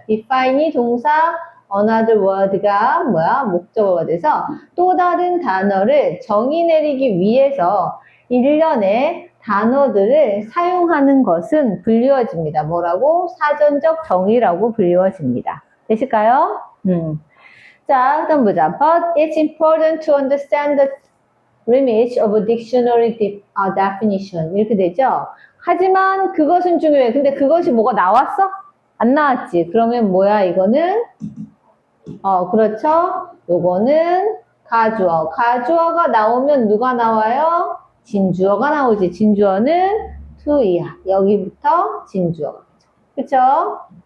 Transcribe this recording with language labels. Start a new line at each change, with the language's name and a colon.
Korean: define이 동사, another word가 목적어가 돼서 또 다른 단어를 정의 내리기 위해서 일련의 단어들을 사용하는 것은 불리워집니다. 뭐라고? 사전적 정의라고 불리워집니다. 되실까요? 자, 그다음 보자.
English: But it's important to understand the limits of a dictionary definition.
Korean: 이렇게 되죠? 하지만 그것은 중요해. 근데 그것이 뭐가 나왔어? 안 나왔지. 그러면 이거는? 그렇죠. 요거는 가주어. 가주어가 나오면 누가 나와요? 진주어가 나오지. 진주어는 to이야. 여기부터 진주어가 되죠. 그쵸?